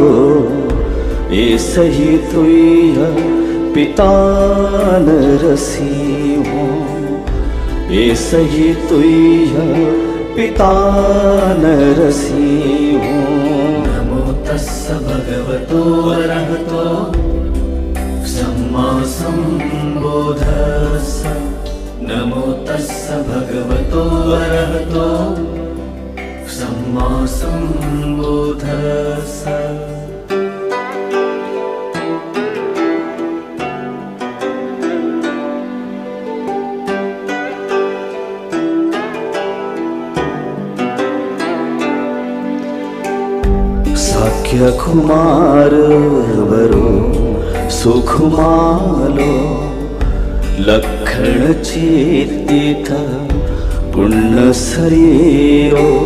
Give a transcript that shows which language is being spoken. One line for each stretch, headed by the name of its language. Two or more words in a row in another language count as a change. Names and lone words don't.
Pali: ऐसे ही तुय पिता नरसिंहो, ऐसे ही तुय पिता नरसिंहो। नमो तस्स भगवतो अरहतो सम्मा सम्बुद्धस्स नमो तस्स भगवतो अरहतो सम्मा सम्बुद्धस्स साख्य कुमार वरो सुखुमालो लक्षण चेतित पुण्य शरीरो